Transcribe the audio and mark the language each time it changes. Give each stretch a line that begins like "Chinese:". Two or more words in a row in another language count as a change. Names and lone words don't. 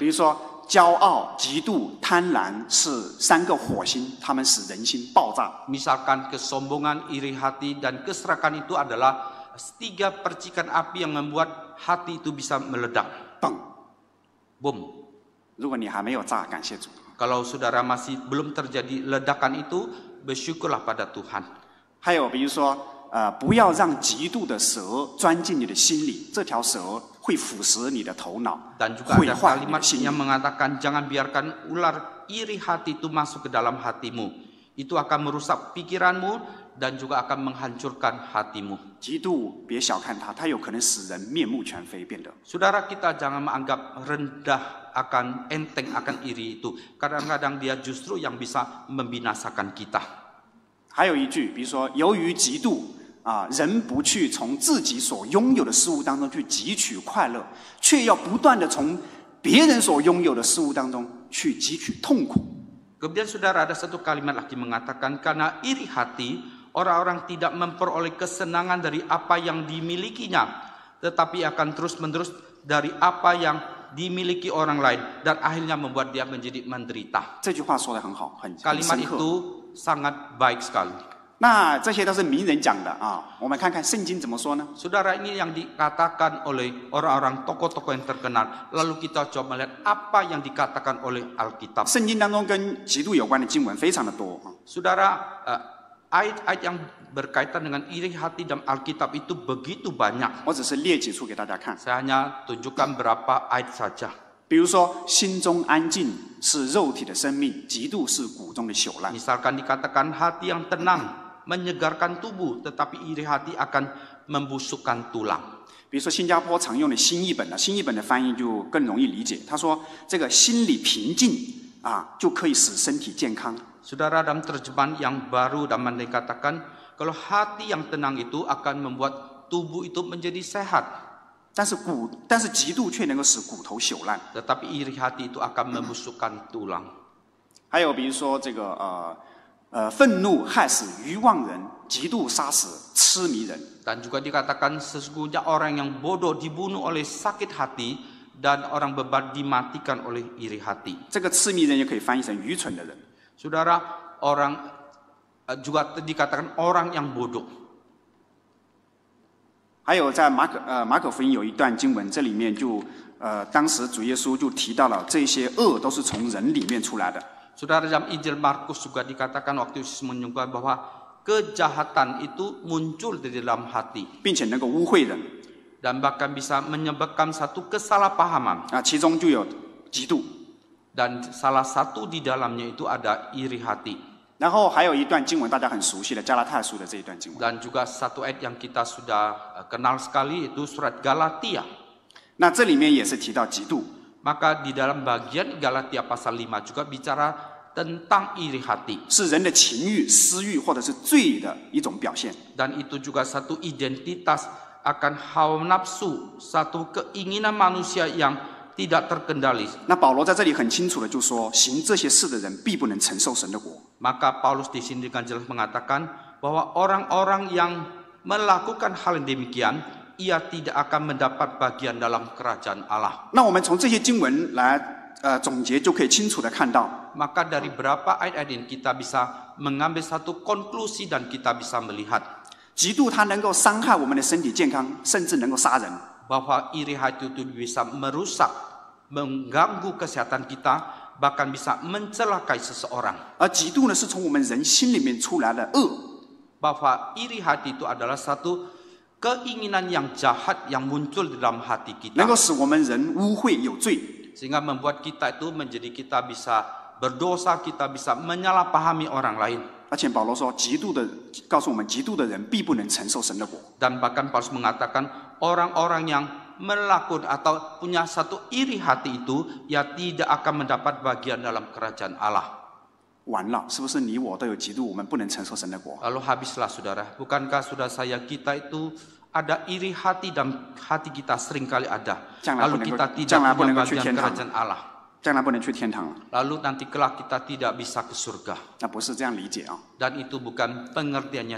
Chinese: 比如说，骄傲、嫉妒、贪婪是三个火星，它们使人心爆炸。
Indonesian: Misalkan kesombongan, iri hati, dan keserakahan itu adalah 3 percikan api yang membuat hati itu bisa meledak.
Chinese: 嘣！
Indonesian: Boom.
Chinese: 如果你还没有炸，感谢主。
Indonesian: Kalau saudara masih belum terjadi ledakan itu, bersyukurlah pada Tuhan.
Chinese: 还有比如说，不要让嫉妒的蛇钻进你的心里，这条蛇会腐蚀你的头脑，
Indonesian: Dan juga
Chinese: 毁
Indonesian: ada
Chinese: 坏你的
Indonesian: kalimat
Chinese: 心
Indonesian: yang
Chinese: 灵。
Indonesian: mengatakan jangan biarkan ular iri hati itu masuk ke dalam hatimu. Itu akan merusak pikiranmu dan juga akan menghancurkan hatimu.
Chinese: 嫉妒别小看它，它有可能使人面目全非，变得。
Indonesian: Saudara, kita jangan menganggap rendah akan enteng akan iri itu. Kadang-kadang dia justru yang bisa membinasakan kita.
Chinese: 还有一句，比如说，由于嫉妒人不去从自己所拥有的事物当中去汲取快乐，却要不断的从别人所拥有的事物当中去汲取痛苦。
Indonesian: Kemudian saudara, ada satu kalimat lagi mengatakan karena iri hati orang-orang tidak memperoleh kesenangan dari apa yang dimilikinya, tetapi akan terus-menerus dari apa yang dimiliki orang lain dan akhirnya membuat dia menjadi menderita.
Chinese: 这句话说得很好，很
Indonesian: Kalimat
Chinese: 深刻。
Indonesian: itu sangat baik sekali.
Chinese: 那这些都是名人讲的啊，我们看看圣经怎么说呢？
Indonesian: Saudara, ini yang dikatakan oleh orang-orang tokoh-tokoh yang terkenal. Lalu kita coba melihat apa yang dikatakan oleh Alkitab.
Chinese: 圣经当中跟嫉妒有关的经文非常的多啊。
Indonesian: Saudara, ayat-ayat yang berkaitan dengan iri hati dalam Alkitab itu begitu banyak.
Chinese: 我只是列几处给大家看。
Indonesian: Saya hanya tunjukkan berapa ayat saja.
Chinese: 比如说，心中安静是肉体的生命，嫉妒是骨中的朽烂。
Indonesian: Misalkan dikatakan hati yang tenang menyegarkan tubuh, tetapi iri hati akan membusukkan tulang.
Chinese: 比如说，新加坡常用的新译本呢，新译本的翻译就更容易理解。他说，这个心里平静啊，就可以使身体健康。
Indonesian: Saudara, dalam terjemahan yang baru dapat dikatakan kalau hati yang tenang itu akan membuat tubuh itu menjadi sehat.
Chinese: 但是嫉妒却能够使骨头朽烂。
Indonesian: Tetapi iri hati itu akan membusukkan tulang.
Chinese: 还有比如说这个愤怒害死愚妄人，嫉妒杀死痴迷人。
Indonesian: Dan juga dikatakan sesungguhnya orang yang bodoh dibunuh oleh sakit hati dan orang bebal dimatikan oleh iri hati.
Chinese: 这个痴迷人也可以翻译成愚蠢的人。
Indonesian: Saudara, orang juga dikatakan orang yang bodoh.
Chinese: 还有在马可福音有一段经文，这里面就当时主耶稣就提到了这些恶都是从人里面出来的。
Indonesian: Saudara, dalam Injil Markus juga dikatakan waktu Yesus menyebutkan bahwa kejahatan itu muncul di dalam hati
Chinese: 并且能够污秽人
Indonesian: dan bahkan bisa menyebabkan satu kesalahpahaman.
Chinese: 啊，其中就有嫉妒。
Indonesian: Dan salah satu di dalamnya itu ada iri hati.
Chinese: 然后还有一段经文大家很熟悉的加拉太书的这一段经文。
Indonesian: Dan juga satu ayat yang kita sudah kenal sekali itu surat Galatia.
Chinese: 那这里面也是提到嫉妒。
Indonesian: Maka di dalam bagian Galatia pasal 5 juga bicara tentang iri hati.
Chinese: 是人的情欲、私欲或者是罪的一种表现。
Indonesian: Dan itu juga satu identitas akan hawa nafsu, satu keinginan manusia yang tidak terkendali.
Chinese: 那保罗在这里很清楚的就说，行这些事的人必不能承受神的国。
Indonesian: Maka Paulus di sini dengan jelas mengatakan bahwa orang-orang yang melakukan hal yang demikian, ia tidak akan mendapat bagian dalam kerajaan Allah.
Chinese: 那我们从这些经文来总结，就可以清楚的看到，
Indonesian: Maka dari berapa ayat-ayat ini kita bisa mengambil satu konklusi dan kita bisa melihat
Chinese: 嫉妒它能够伤害我们的身体健康，甚至能够杀人。
Indonesian: bahwa iri hati itu bisa merusak, mengganggu kesehatan kita, bahkan bisa mencelakai seseorang.
Chinese: 而嫉妒呢，是从我们人心里面出来的恶。
Indonesian: Bahwa iri hati itu adalah satu keinginan yang jahat yang muncul di dalam hati
Chinese: 能够
Indonesian: kita.
Chinese: 使我们人污秽有罪。
Indonesian: Sehingga membuat kita itu menjadi kita bisa berdosa, kita bisa menyalahpahami orang lain.
Chinese: 而且保罗说，告诉我们，嫉妒的人必不能承受神的国。
Indonesian: Dan bahkan Paulus mengatakan orang-orang yang melakukan atau punya satu iri hati itu, ya tidak akan mendapat bagian dalam kerajaan Allah.
Chinese: 完了，是不是你我都有嫉妒，我们不能承受神的国？
Indonesian: Lalu habislah saudara, bukankah saudara saya kita itu ada iri hati dan hati kita seringkali ada. Lalu kita tidak punya bagian kerajaan Allah.
Chinese: 将来不能去天堂了。
Indonesian: Lalu nanti kelak kita tidak bisa ke surga.
Chinese: 那不是这样理解啊。
Indonesian: Dan itu bukan pengertiannya